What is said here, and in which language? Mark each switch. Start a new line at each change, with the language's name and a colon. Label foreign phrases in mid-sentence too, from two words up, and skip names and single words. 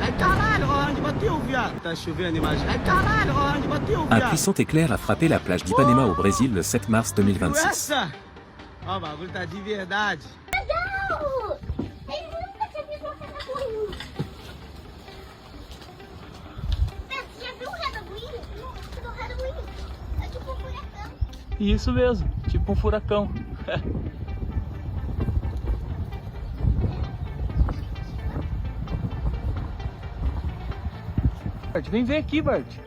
Portuguese: Ai caralho, onde bateu, viado? Tá chovendo, imagina. Ai caralho, onde bateu,
French: Un
Portuguese: viado?
French: puissant éclair a frappé la plage d'Ipanema au Brésil le 7 mars 2026.
Portuguese: Essa? Ó, o bagulho tá de verdade. Legal! Eu nunca tinha visto uma cena ruim. Você já viu o Halloween? Nossa, do Halloween. É tipo um furacão. Isso mesmo, tipo um furacão. Bart, vem ver aqui, Bart.